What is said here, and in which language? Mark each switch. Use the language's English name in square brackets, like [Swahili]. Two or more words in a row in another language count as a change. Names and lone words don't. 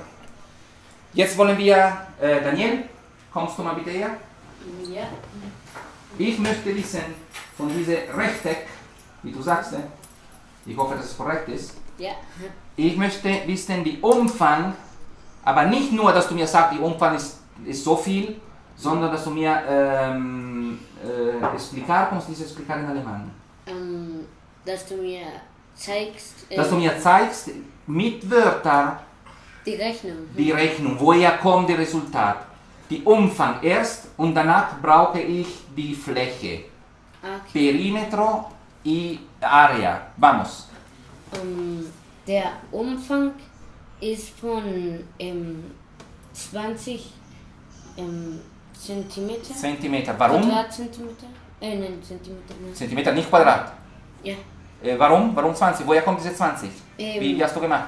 [German] Jetzt wollen wir, Daniel, kommst du mal bitte her? Ja. Ich möchte wissen, von diesem Rechteck, wie du sagst. Ich hoffe, dass es korrekt ist. Ja. Ich möchte wissen, die Umfang, aber nicht nur, dass du mir sagst, die Umfang ist so viel, sondern dass du mir [Spanish] explicar, ¿cómo se dice explicar en alemán? [German] Dass du mir zeigst. Dass du mir zeigst, mit Wörtern, die Rechnung, woher kommt der Resultat. Die Umfang erst und danach brauche ich die Fläche. Okay. [Spanish] Perímetro y área. Vamos. [German] Der Umfang ist von 20 Zentimeter. Zentimeter. Warum? Quadratzentimeter? Nein, Zentimeter. Nein. Zentimeter, nicht Quadrat. Ja. Warum? Warum 20? Woher kommt diese 20? Wie hast du gemacht?